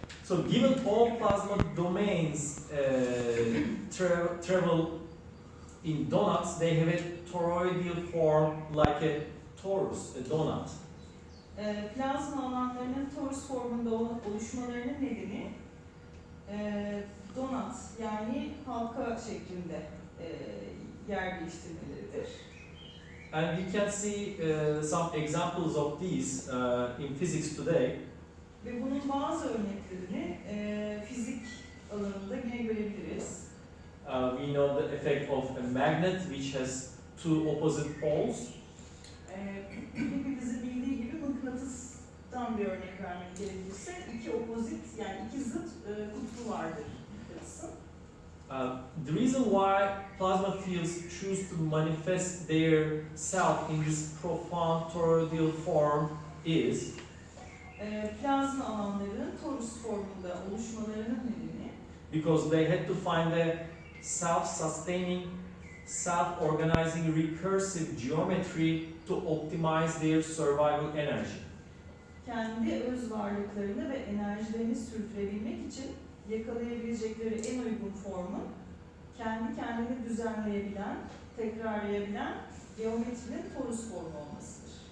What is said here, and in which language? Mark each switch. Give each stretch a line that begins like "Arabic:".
English: So given all plasma domains travel in donuts, they have a toroidal form like a torus, a donut.
Turkish: Plazma alanlarının torus formunda oluşmalarının nedeni donut yani halka şeklinde yer değiştirmeleridir.
English: And we can see some examples of these in physics today.
Turkish: Ve bunun bazı örneklerini fizik alanında yine görebiliriz.
English: We know the effect of a magnet which has two opposite poles.
Turkish: Hepimizin bildiği gibi mıknatıstan bir örnek vermek gerekirse iki opozit yani iki zıt kutbu vardır mıknatısın.
English: The reason why plasma fields choose to manifest their self in this profound toroidal form is
Turkish: Plazma alanlarının torus formunda oluşmalarının nedeni
English: because they had to find a self-sustaining, self-organizing recursive geometry to optimize their survival energy.
Turkish: Kendi öz varlıklarını ve enerjilerini sürdürebilmek için yakalayabilecekleri en uygun formun kendi kendini düzenleyebilen, tekrarlayabilen geometrinin torus formu olmasıdır.